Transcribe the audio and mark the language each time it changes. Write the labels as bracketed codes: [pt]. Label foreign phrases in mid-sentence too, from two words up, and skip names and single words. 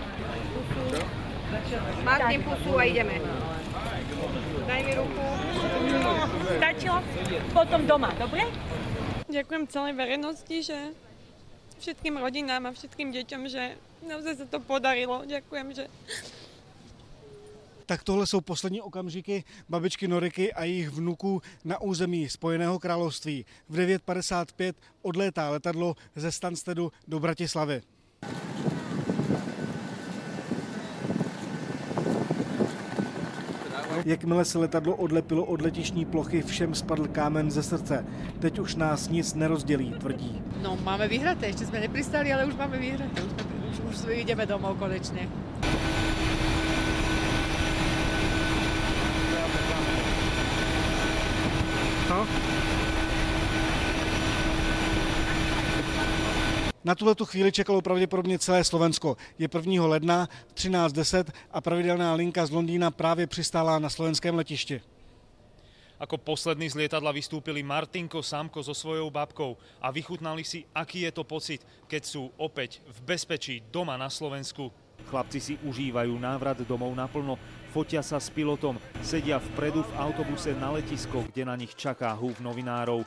[sk] Martin, pusu a ideme. Daj mi ruku. Stačilo? Potom doma, dobre? Ďakujem celej verejnosti, že všetkým rodinám a všetkým deťom, že naozaj sa to podarilo. Ďakujem, že... [cs] Tak tohle jsou poslední okamžiky babičky Noriky a jejich vnuků na území Spojeného království. V 9:55 odlétá letadlo ze Stanstedu do Bratislavy. Jakmile se letadlo odlepilo od letištní plochy, všem spadl kámen ze srdce. Teď už nás nic nerozdělí, tvrdí. [sk] No, máme vyhraté, ešte sme nepristali, ale už máme vyhraté. Už ideme domov konečne. No? [cs] Na tuhletu chvíli čekalo pravděpodobně celé Slovensko. Je 1. ledna 13:10 a pravidelná linka z Londýna právě přistála na slovenském letišti. [sk] Ako poslední z lietadla vystúpili Martinko, Samko so svojou babkou a vychutnali si, aký je to pocit, keď sú opäť v bezpečí doma na Slovensku. Chlapci si užívajú návrat domov naplno, fotia sa s pilotom, sedia vpredu v autobuse na letisko, kde na nich čaká húf novinárov.